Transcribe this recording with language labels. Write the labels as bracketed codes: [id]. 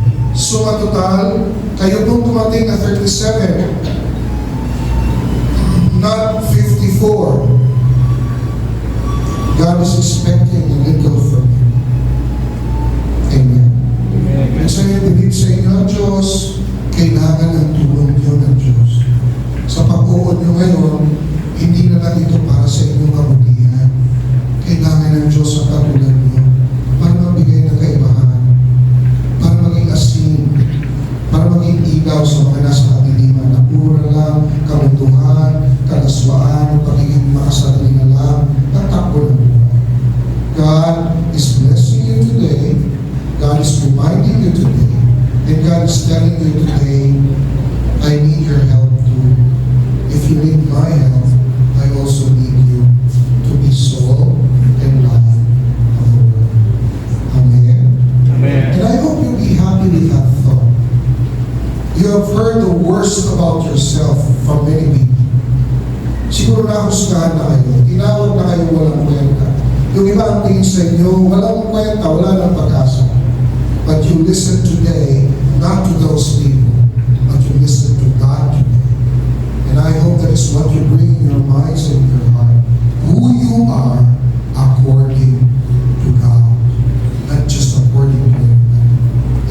[tl] Suma total, kayo pong tumating na 37, not 54. [en] God is expecting a little from you. Amen. [tl] Kasi bilib sa inyo ang Diyos, kailangan ang tulong niyo ng Diyos. Sa pag-uod niyo ngayon, hindi na lang ito para sa inyong kabutihan. Kailangan ng Diyos ang katulad niyo para magbigay ng kaibahan, para maging asin, para maging ilaw sa mga nasa katiliman na puro na lang kamunduhan, kalaswaan, pagiging makasarili na lang, tatakbo ng buhay. [en] God is blessing you today. God is reminding you today. And God is telling you today, I need your help too. If you need my help, I also need you to be salt and light of the world. Amen. Amen. And I hope you'll be happy with that thought. You have heard the worst about yourself from many people. [tl] Siguro nahusgahan na kayo. Tinawag na kayo walang kwenta. Yung iba ang tingin sa inyo, walang kwenta, wala nang pag-asa. [en] But you listen today, not to those people, but you listen to God today. And I hope that is what you bring in your minds and your heart. Who you are according to God, not just according to everybody.